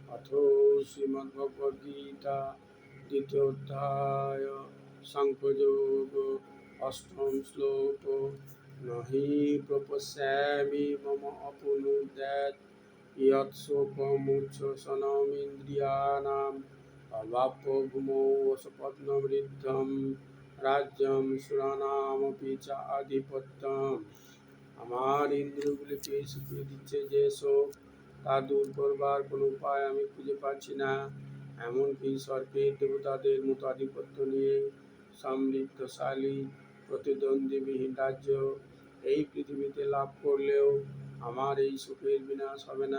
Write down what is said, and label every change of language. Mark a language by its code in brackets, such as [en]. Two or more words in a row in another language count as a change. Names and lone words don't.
[bn] শ্রীমদ্ভগবদ্গীতা দ্বিতীয় অধ্যায় সাংখ্যযোগ অষ্টম শ্লোক [sa] নহি প্রপশ্যামি মম অপুনুদ্যাৎ ইয়ৎ শোকমুচ্ছ্বসনমিন্দ্রিয়াণাম অবাপ্য ভূমৌ অসপত্নবৃদ্ধম রাজ্যম সুরানামপি চ আধিপত্যম। [bn] আমার ইন্দ্রিয়গুলিকে শিখিয়ে দিচ্ছে যে শোক, তা দূর করবার কোনো উপায় আমি খুঁজে পাচ্ছি না। এমনকি স্বর্গের দেবতাদের মতো আধিপত্য নিয়ে সমৃদ্ধশালী প্রতিদ্বন্দ্বীবিহীন রাজ্য এই পৃথিবীতে লাভ করলেও আমার এই শোকের বিনাশ হবে না।